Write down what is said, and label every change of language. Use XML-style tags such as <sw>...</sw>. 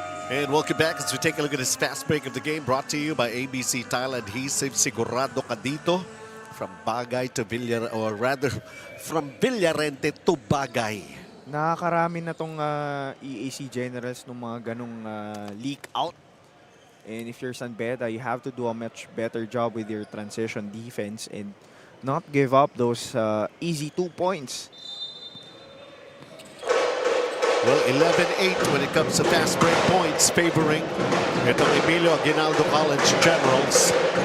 <en>And welcome back as we take a look at this fast break of the game brought to you by ABC Tile Adhesive.</en> <tl>Sigurado ka dito.</tl> <en>From Bagay to Villar, or rather, from Villarente to Bagay.</en> <tl>Nakakarami na tong EAC Generals ng mga ganong leak out.</tl> <en>And if you're San Beda, you have to do a much better job with your transition defense and not give up those easy 2 points. Well, 11-8 when it comes to fast break points, favoring itong Emilio Aguinaldo College Generals.</en>